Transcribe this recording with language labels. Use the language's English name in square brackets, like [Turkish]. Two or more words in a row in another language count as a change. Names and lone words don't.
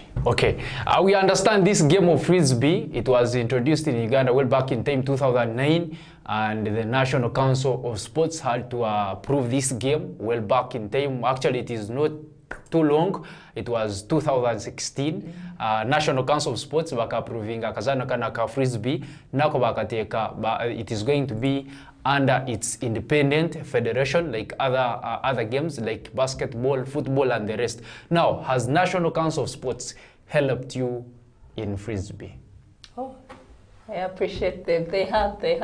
[English] Okay, we understand this game of Frisbee, it was introduced in Uganda well back in time 2009, and the National Council of Sports had to approve this game well back in time. Actually, it is not too long, it was 2016. [Nyankole] National Council of Sports baka approving akazana kana ka Frisbee nako bakateka, [English] it is going to be under its independent federation like other games like basketball, football and the rest. Now, has National Council of Sports helped you in Frisbee? Oh, I appreciate them. They have.